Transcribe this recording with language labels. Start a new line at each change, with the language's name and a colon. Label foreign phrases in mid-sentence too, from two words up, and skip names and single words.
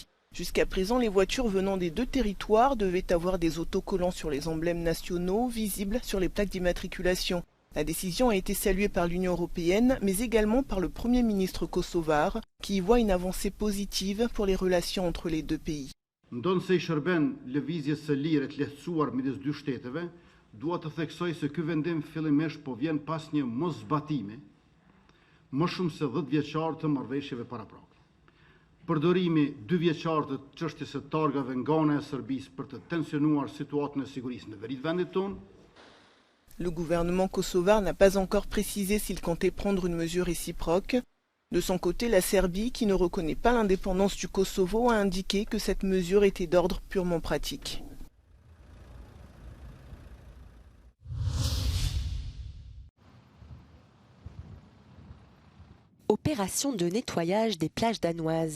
French: Jusqu'à présent, les voitures venant des 2 territoires devaient avoir des autocollants sur les emblèmes nationaux visibles sur les plaques d'immatriculation. La décision a été saluée par l'Union européenne, mais également par le Premier ministre kosovar, qui y voit une avancée positive pour les relations entre les 2 pays.
Albanian: Dua të theksoj se ky vendim fillimisht po vjen pas një moszbatimi më shumë se 10 vjeçar të marrëveshjeve paraprake. Përdorimi 2 vjeçar të çështjes së targave nga ana e Serbisë për të tensionuar situatën e sigurisë në veri të vendit tonë.
French: Le gouvernement kosovar n'a pas encore précisé s'il comptait prendre une mesure réciproque. De son côté, la Serbie, qui ne reconnaît pas l'indépendance du Kosovo, a indiqué que cette mesure était d'ordre purement pratique. Opération de nettoyage des plages danoises.